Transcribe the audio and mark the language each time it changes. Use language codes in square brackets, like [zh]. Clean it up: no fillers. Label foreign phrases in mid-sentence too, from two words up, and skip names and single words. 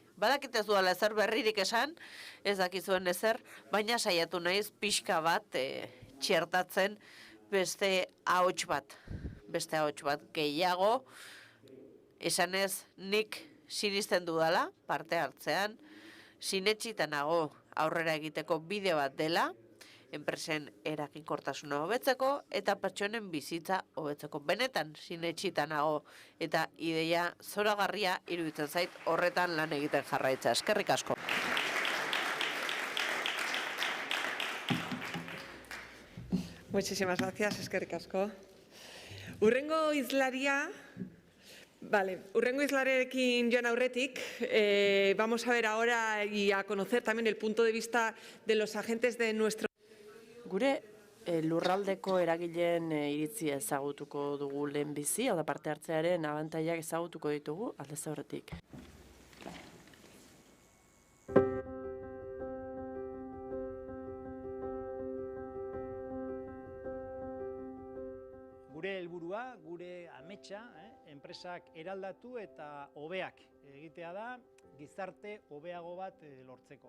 [eu] Badakit ez duela ezer berririk esan, ez dakizuen ezer, baina saiatu naiz pixka bat txertatzen beste ahots bat gehiago, esanez nik sinisten dudala parte hartzean, sinetsita nago aurrera egiteko bide bat dela, enpresen eraginkortasuna hobetzeko eta pertsonen bizitza hobetzeko. Benetan sinetsita nago eta ideia zoragarria iruditzen zait horretan lan egiten jarraitza. Eskerrik asko. [es] Muchísimas gracias, [eu] eskerrik asko. Urrengo islarekin joan aurretik, [es] vamos a ver ahora y a conocer también el punto de vista de los agentes de nuestro... [eu] Gure lurraldeko eragileen iritzia ezagutuko dugu lehenbizi, hau da parte hartzearen abantailak ezagutuko ditugu aldez aurretik. Gure helburua, gure ametsa, enpresak eraldatu eta hobeak egitea da, gizarte hobeago bat lortzeko.